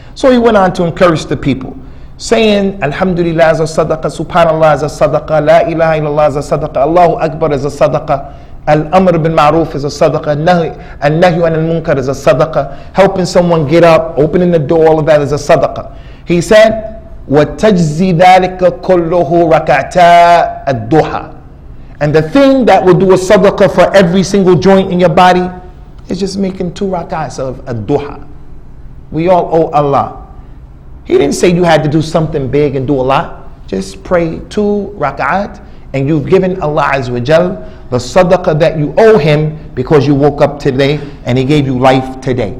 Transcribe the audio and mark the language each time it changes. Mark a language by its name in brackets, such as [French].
[English] So he went on to encourage the people, saying, Alhamdulillah is a sadaqah, Subhanallah is a sadaqah, La ilaha illallah is a sadaqah, Allahu Akbar is a sadaqah, Al-Amr bin Ma'ruf is a sadaqah, Al-Nahyu an al-Munkar is a sadaqah, helping someone get up, opening the door, all of that is a sadaqah. He said, [Arabic] وَتَجْزِي ذَلِكَ كُلُّهُ رَكَعْتَا الضُّحَى. [English] And the thing that will do a sadaqah for every single joint in your body is just making 2 rak'ahs of ad-duha. We all owe Allah. He didn't say you had to do something big and do a lot. Just pray 2 rak'at and you've given Allah Azza wa Jal the sadaqah that you owe Him because you woke up today and He gave you life today.